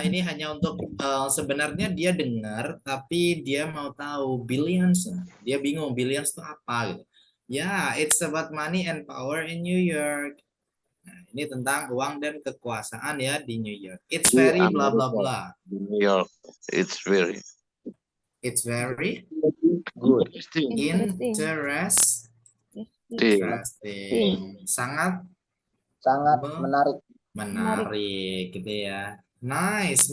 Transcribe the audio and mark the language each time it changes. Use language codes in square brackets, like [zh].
[id] Ini hanya untuk sebenarnya dia dengar, tapi dia mau tahu Billions. Dia bingung Billions itu apa gitu. [en] Ya, it's about money and power in New York. [id] Nah, ini tentang uang dan kekuasaan ya di New York. [en] It's very blah blah blah. New York. It's very good. interesting. [id] Interesting. Sangat menarik gitu ya. Nice.